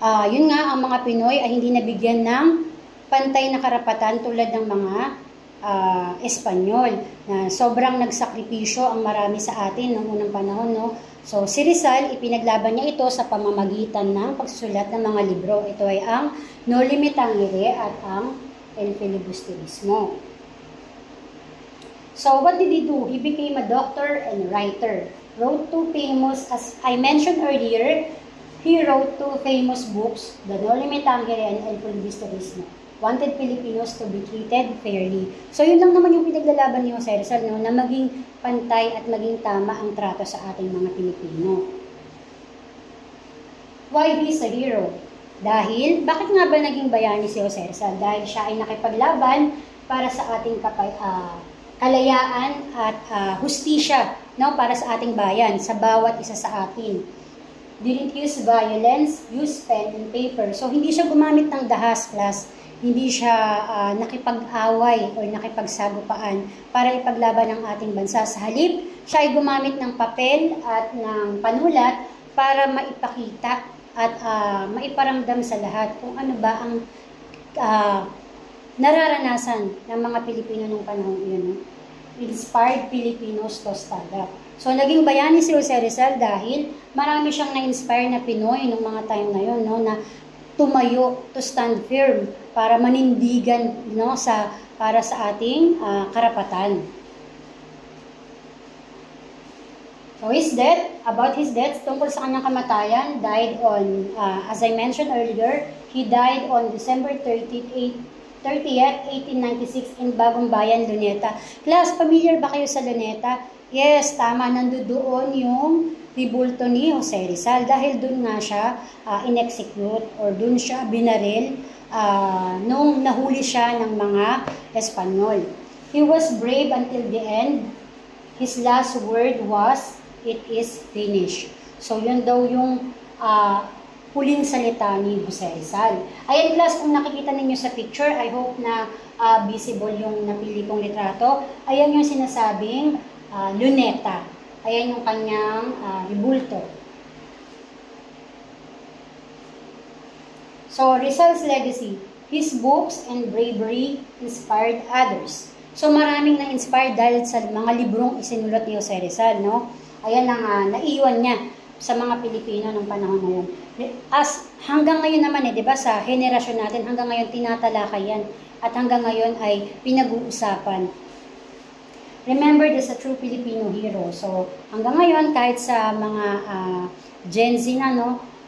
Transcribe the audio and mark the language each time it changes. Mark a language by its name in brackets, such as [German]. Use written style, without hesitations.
[Filipino] Yun nga, ang mga Pinoy ay hindi nabigyan ng pantay na karapatan tulad ng mga Espanyol, na sobrang nagsakripisyo ang marami sa atin noong unang panahon, no? So, si Rizal, ipinaglaban niya ito sa pamamagitan ng pagsusulat ng mga libro. Ito ay ang No Limit Tangere at ang El Filibusterismo. [English] So, what did he do? He became a doctor and writer. Wrote two famous, as I mentioned earlier, he wrote two famous books, The No Limit Tangere and El Filibusterismo. Wanted Filipinos to be treated fairly. [Filipino] So, yun lang naman yung pinaglalaban ni Jose Rizal, no, na maging pantay at maging tama ang trato sa ating mga Pilipino. [English] Why he's a hero? [Filipino] Dahil, bakit nga ba naging bayani si Jose Rizal? Dahil siya ay nakipaglaban para sa ating kalayaan at hustisya, no, para sa ating bayan, sa bawat isa sa atin. [English] Didn't use violence, use pen and paper. [Filipino] So, hindi siya gumamit ng dahas, class. Hindi siya nakipag-away o nakipagsagupaan para ipaglaban ang ating bansa. Sa halip, siya ay gumamit ng papel at ng panulat para maipakita at maiparamdam sa lahat kung ano ba ang nararanasan ng mga Pilipino ng panahon iyon. [English] Inspired Filipinos to stand up. [Filipino] So, naging bayani si Jose Rizal dahil marami siyang na-inspire na Pinoy nung mga time na yun, no, na tumayo, [English] to stand firm, [Filipino] para manindigan, no, para sa ating karapatan. [English] So, about his death, [Filipino] tungkol sa kanyang kamatayan, [English] died on, as I mentioned earlier, he died on December 30th, 1896 in Bagong Bayan, Luneta. [Filipino] Class, familiar ba kayo sa Luneta? Yes, tama, nandoon yung ribulto ni Jose Rizal dahil dun nga siya in-execute or dun siya binaril nung nahuli siya ng mga Espanyol. [English] He was brave until the end. His last word was, "It is finished." [Filipino] So, yun daw yung huling salita ni Jose Rizal. Ayan, class, kung nakikita ninyo sa picture, I hope na visible yung napili kong litrato. Ayan yung sinasabing Luneta. Ayan yung kanyang ribulto. [English] So, Rizal's legacy. His books and bravery inspired others. [Filipino] So, maraming na-inspired dahil sa mga librong isinulat ni Jose Rizal, no? Ayan ang naiwan niya sa mga Pilipino ng panahon ngayon. Hanggang ngayon naman, di ba, sa henerasyon natin, hanggang ngayon tinatalakay yan. At hanggang ngayon ay pinag-uusapan. [English] Remembered as a true Filipino hero. [Filipino] So, hanggang ngayon, kahit sa mga Gen Z na, no,